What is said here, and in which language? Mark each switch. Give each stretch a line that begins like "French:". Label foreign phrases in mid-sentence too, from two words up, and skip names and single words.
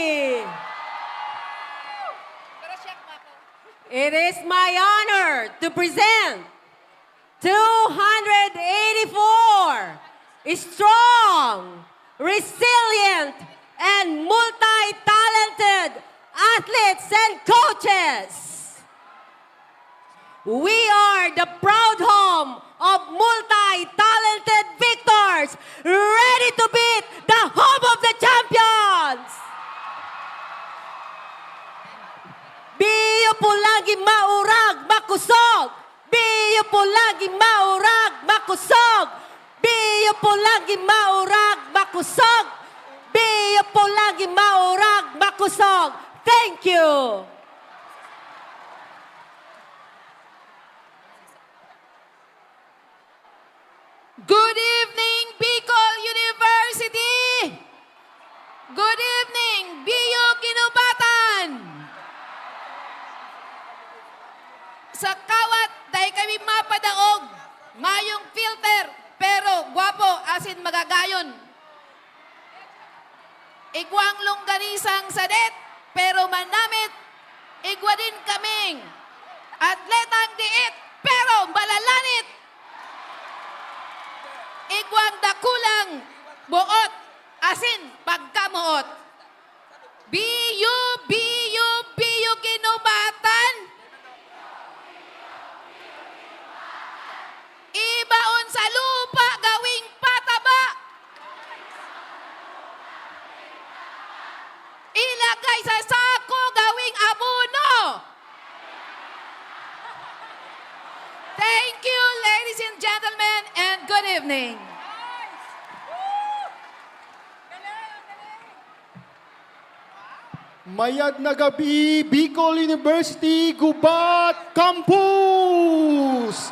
English: It is my honor to present 284 strong, resilient, and multi-talented athletes and coaches. We are the proud home of multi-talented victors, ready to beat the home of the champions.
Bikol: Biyo po lagi maurag, makusog. Biyo po lagi maurag, makusog. Biyo po lagi maurag, makusog. Biyo po lagi maurag, makusog.
English: Thank you. Good evening, Bicol University! Good evening, BU Kinubatan!
Bikol: Sa kawat, dahil kami mapadaog, mayong filter, pero gwapo asin magagayon. Igwang longganisang sadet, pero manamit, igwa din kaming. Atletang diit, pero malalanit. Igwang dakulang buot, asin pagkamuot. BU, BU, BU Kinubatan.
Filipino: Ibaon sa lupa gawing pataba. Ilagay sa sako gawing abono.
English: Thank you, ladies and gentlemen, and good evening.
Bikol: Mayad na gabi, Bicol University, Gubat Campus!